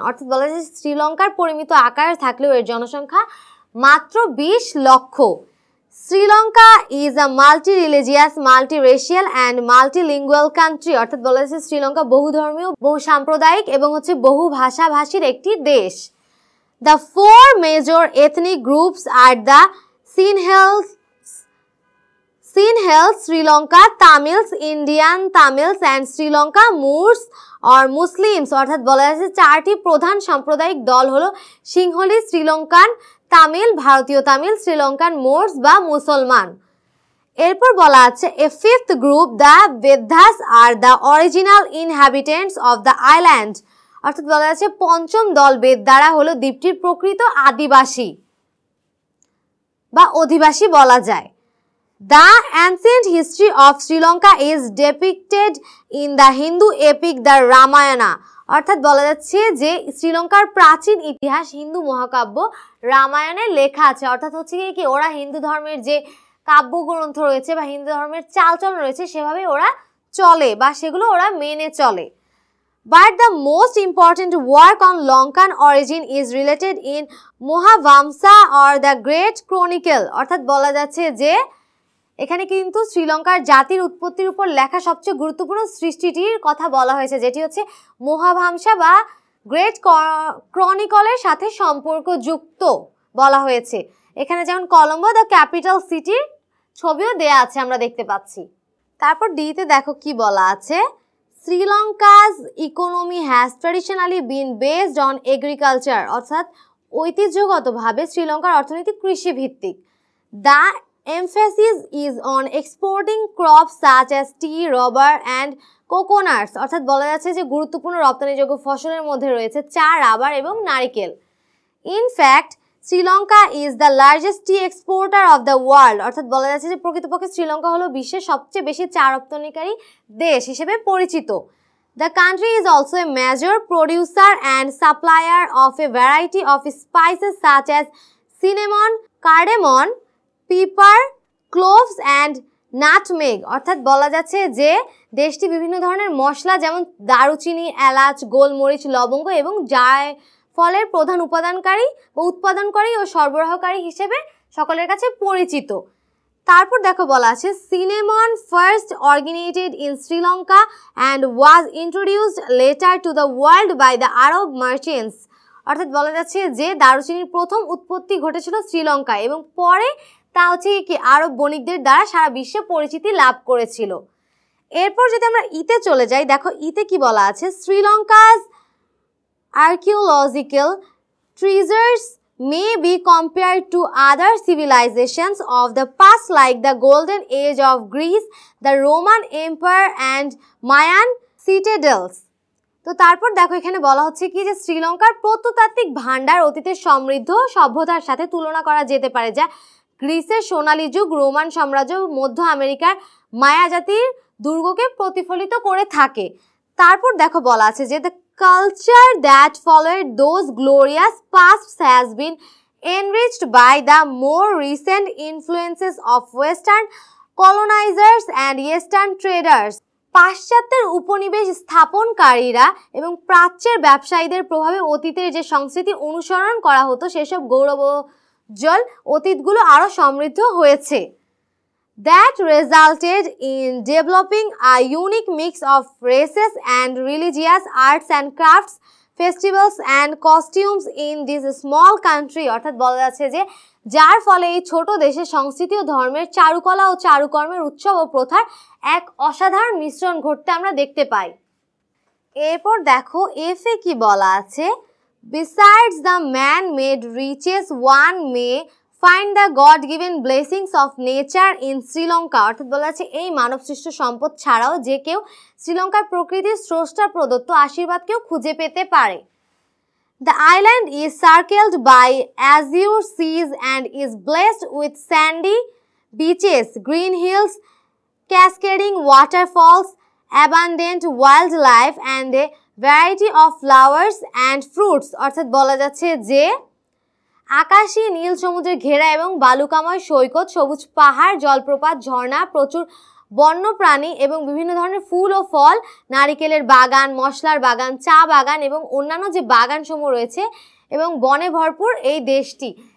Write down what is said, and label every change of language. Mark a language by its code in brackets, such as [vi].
[bn] অর্থাৎ বলা যাচ্ছে শ্রীলঙ্কার পরিমিত আকার থাকলেও এর জনসংখ্যা মাত্র 20 লক্ষ। [en] Sri Lanka is a multi-religious, multi-racial and multilingual country. [bn] অর্থাৎ বলা যাচ্ছে শ্রীলঙ্কা বহুধর্মীয়, বহু সাম্প্রদায়িক এবং হচ্ছে বহু ভাষাভাষীর একটি দেশ। [en] The 4 major ethnic groups are the Sinhalese, Sri Lanka Tamils, Indian Tamils and Sri Lanka Moors or Muslims। [bn] অর্থাৎ বলা যাচ্ছে চারটি প্রধান সাম্প্রদায়িক দল হলো সিংহলি, শ্রীলঙ্কান তামিল, ভারতীয় তামিল, শ্রীলঙ্কান মোর্স বা মুসলমান। এরপর বলা আছে [en] A fifth group the Veddas are the original inhabitants of the island. [bn] অর্থাৎ বলা যাচ্ছে পঞ্চম দল বেদ্দারা হলো দ্বীপটির প্রকৃত আদিবাসী বা অধিবাসী বলা যায়। [en] The ancient history of Sri Lanka is depicted in the Hindu epic the Ramayana। [bn] অর্থাৎ বলা যাচ্ছে যে শ্রীলঙ্কার প্রাচীন ইতিহাস হিন্দু মহাকাব্য রামায়ণে লেখা আছে। অর্থাৎ হচ্ছে কি ওরা হিন্দু ধর্মের যে কাব্যগ্রন্থ রয়েছে বা হিন্দু ধর্মের চালচলন রয়েছে সেভাবে ওরা চলে বা সেগুলো ওরা মেনে চলে। [en] But the most important work on Lankan origin is related in Mohavamsa or the Great Chronicle। [bn] অর্থাৎ বলা যাচ্ছে যে এখানে কিন্তু শ্রীলঙ্কার জাতির উৎপত্তির উপর লেখা সবচেয়ে গুরুত্বপূর্ণ সৃষ্টিটির কথা বলা হয়েছে, যেটি হচ্ছে মহাভামসা বা গ্রেট ক্রনিকলের সাথে সম্পর্কযুক্ত বলা হয়েছে। এখানে যেমন কলম্বো [en] the capital সিটির [bn] ছবিও দেয়া আছে আমরা দেখতে পাচ্ছি। তারপর ডিতে দেখো কি বলা আছে, [en] Sri Lanka's economy has traditionally been based on agriculture. [bn] অর্থাৎ ঐতিহ্যগতভাবে শ্রীলঙ্কার অর্থনীতি কৃষি ভিত্তিক। [en] The emphasis is on exporting crops such as tea, rubber and coconuts। [bn] অর্থাৎ বলা যাচ্ছে যে গুরুত্বপূর্ণ রপ্তানিযোগ্য ফসলের মধ্যে রয়েছে চা, রাবার এবং নারিকেল। [en] In fact, Sri Lanka is the largest tea exporter of the world। [bn] অর্থাৎ বলা যাচ্ছে যে প্রকৃতপক্ষে শ্রীলঙ্কা হলো বিশ্বের সবচেয়ে বেশি চা রপ্তানিকারী দেশ হিসেবে পরিচিত। [en] The country is also a major producer and supplier of a variety of spices such as cinnamon, cardamom, pepper, cloves and nutmeg. [bn] অর্থাৎ বলা যাচ্ছে যে দেশটি বিভিন্ন ধরনের মশলা যেমন দারুচিনি, এলাচ, গোলমরিচ, লবঙ্গ এবং জায়ফলের প্রধান উপাদানকারী বা উৎপাদনকারী ও সরবরাহকারী হিসেবে সকলের কাছে পরিচিত। তারপর দেখো বলা আছে [en] Cinnamon first originated in Sri Lanka and was introduced later to the world by the Arab merchants. [bn] অর্থাৎ বলা যাচ্ছে যে দারুচিনির প্রথম উৎপত্তি ঘটেছিল শ্রীলঙ্কায় এবং পরে তা হচ্ছে কি আরব বণিকদের দ্বারা সারা বিশ্বে পরিচিতি লাভ করেছিল। এরপর যদি আমরা ইতে চলে যাই, দেখো ইতে কি বলা আছে, [en] Sri Lanka's archaeological treasures may be compared to other civilizations of the past like the golden age of Greece, the Roman Empire and Mayan citadels. [bn] তো তারপর দেখো এখানে বলা হচ্ছে কি যে শ্রীলঙ্কার প্রত্নতাত্ত্বিক ভান্ডার অতীতের সমৃদ্ধ সভ্যতার সাথে তুলনা করা যেতে পারে, যা গ্রিসের সোনালী যুগ, রোমান সাম্রাজ্য, মধ্য আমেরিকার মায়া জাতির দুর্গকে প্রতিফলিত করে থাকে। তারপর দেখো বলা আছে যে [en] the culture that followed those glorious pasts has been enriched by the more recent influences of Western colonizers and Eastern traders. [bn] পাশ্চাত্যের উপনিবেশ স্থাপনকারীরা এবং প্রাচ্যের ব্যবসায়ীদের প্রভাবে অতীতের যে সংস্কৃতি অনুসরণ করা হতো সেসব গৌরবোজ্জ্বল অতীতগুলো আরও সমৃদ্ধ হয়েছে। [en] That resulted in developing a unique mix of races and religious arts and crafts, festivals and costumes in this small country. [bn] অর্থাৎ বলা যাচ্ছে যে যার ফলে এই ছোট দেশে সংস্কৃতি ও ধর্মের চারুকলা ও চারুকর্মের উৎসব ও প্রথার এক অসাধারণ মিশ্রণ ঘটতে আমরা দেখতে পাই। এরপর দেখো এফে কি বলা আছে, [en] besides the man-made riches one may find the God-given blessings of nature in Sri Lanka. [bn] অর্থাৎ বলা আছে এই মানবসৃষ্ট সম্পদ ছাড়াও যে কেউ শ্রীলঙ্কার প্রকৃতির স্রষ্টা প্রদত্ত আশীর্বাদকেও খুঁজে পেতে পারে। [en] The island is circled by azure seas and is blessed with sandy beaches, green hills, cascading waterfalls, abundant wildlife and a variety of flowers and fruits. [bn] অর্থাৎ বলা যাচ্ছে যে আকাশী নীল সমুদ্রে ঘেরা এবং বালুকাময় সৈকত, সবুজ পাহাড়, জলপ্রপাত, ঝর্ণা, প্রচুর বন্যপ্রাণী এবং বিভিন্ন ধরনের ফুল ও ফল, নারিকেলের বাগান, মশলার বাগান, চা বাগান এবং অন্যান্য যে বাগানসমূহ রয়েছে এবং বনে ভরপুর এই দেশটি।